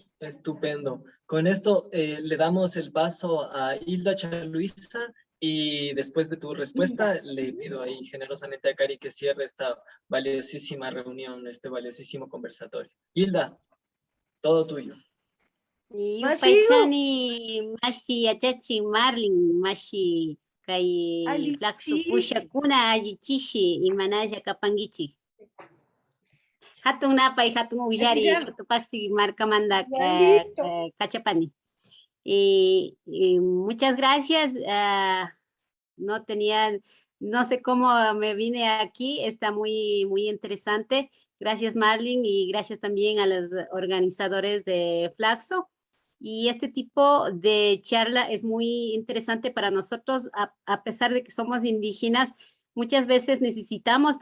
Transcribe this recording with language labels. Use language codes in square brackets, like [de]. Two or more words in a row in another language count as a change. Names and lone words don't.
[es] Estupendo. Con esto le damos el paso a Hilda Chaluisa y después de tu respuesta le pido ahí generosamente a Cari que cierre esta valiosísima reunión, este valiosísimo conversatorio. Hilda, todo tuyo. [qu] Yupaychani mashi achachi Marlin mashi kay Flaxo pushakuna allichishi imanalla kapangichi. Hatun napay hatun uyari Cotopaxi marcamanda Cachapani. [es] Y muchas gracias. No sé cómo me vine aquí, está muy interesante. Gracias Marlin y gracias también a los organizadores de Flaxo. Y este tipo de charla es muy interesante para nosotros, a pesar de que somos indígenas, muchas veces necesitamos